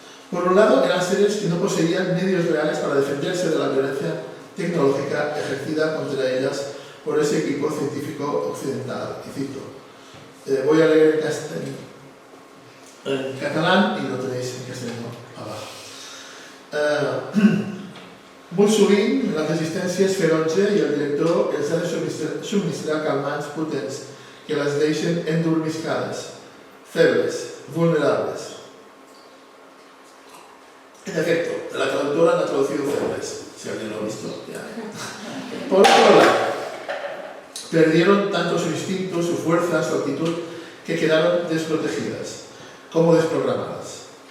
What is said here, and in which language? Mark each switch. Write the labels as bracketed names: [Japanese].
[Spanish] Por un lado, eran seres que no poseían medios reales para defenderse de la violencia tecnológica ejercida contra ellas por ese equipo científico occidental. Y cito, voy a leer en catalán y lo tenéis en castellano abajo. [Catalan] Molt sovint, la resistència és ferotge i el director els ha de subministrar calmants potents que les deixen endormiscades, febles, vulnerables. [Spanish] En efecto, la traductora no ha traducido febles, si alguien lo ha visto. Ya. Por otro lado, perdieron tanto su instinto, su fuerza, su actitud, que quedaron desprotegidas, como desprogramadas.